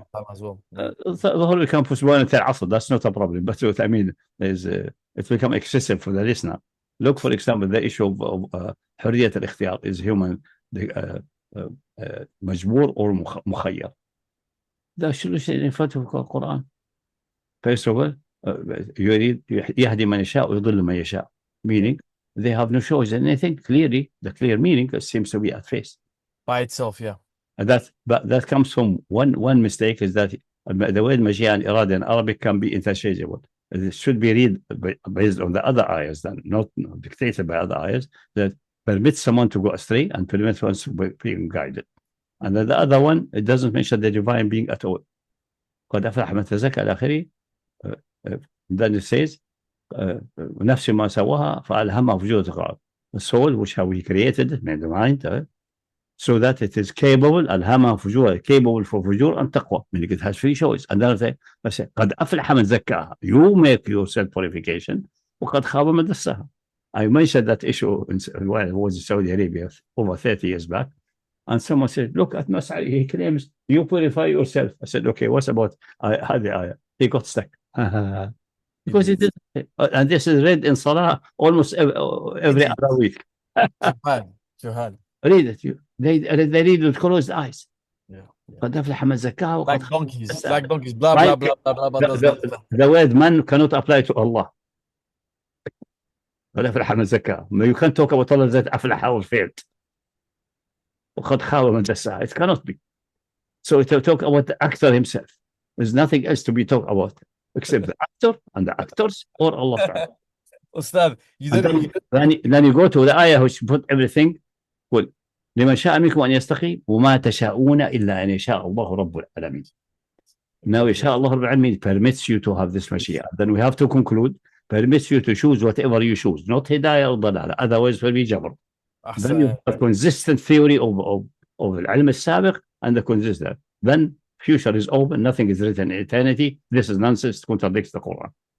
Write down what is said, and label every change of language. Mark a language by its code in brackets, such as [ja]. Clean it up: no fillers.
[en] as well. The whole campus one until Asr, that's not a problem. But what I mean is it's become excessive for the listener. Look, for example, the issue of [ar] حرية الاختيار [en] is human مجبور or مخير. [ar] ده شو الشيء اللي فاته في القرآن. [en] First of all, [ar] يريد يهدي من يشاء ويضل من يشاء. [en] Meaning, they have no choice. And I think clearly, the clear meaning seems to be at face. By itself, yeah. And that comes from one mistake, is that the word Masiyah and Irada in Arabic can be interchangeable. It should be read based on the other ayahs, then not dictated by other ayahs, that permits someone to go astray and permits one to be guided. And then the other one, it doesn't mention the divine being at all. [ar] قد أفلح من تزكى إلى آخره. [en] Then it says, [ar] نفس ما سواها فألهمها فجورها. [en] The soul which how he created, the mind, so that it is capable, [ar] ألهمها فجورها, [en] capable for فجور and taqwa, meaning it has free choice. Another thing, [ar] بس قد أفلح من زكاها, [en] you make your self purification, [ar] وقد خاب من دساها. [en] I mentioned that issue while I was in Saudi Arabia over 30 years back, and someone said, look at Mas'ud, he claims you purify yourself. I said, okay, what's about هذه آية? He got stuck. Because it is, and this is read in Salah almost every other week. [ar] Juhal. [en] Read it. They read with closed eyes. Yeah. [ar] قد أفلح من زكاها. [en] Like donkeys, blah, blah, blah, blah, blah. The word man cannot apply to Allah. [ar] قد أفلح من زكاها. [en] You can't talk about Allah that أفلح or failed. [ar] وقد خاب من دساها. [en] It cannot be. So to talk about the actor himself. There's nothing else to be talked about except the actor and the actors or Allah. [ar] Ustad, [en] then you go to the ayah which put everything. [ar] قل لمن شاء منكم أن يستقيم وما تشاءون إلا أن يشاء الله رب العالمين. [en] Now يشاء الله رب العالمين permits you to have this Masiyah. Then we have to conclude, permits you to choose whatever you choose, not hidayah or dalala, otherwise it will be jabr. Then you have a consistent theory of العلم السابق and the consistent. Then future is open, nothing is written in eternity. This is nonsense, contradicts the Quran.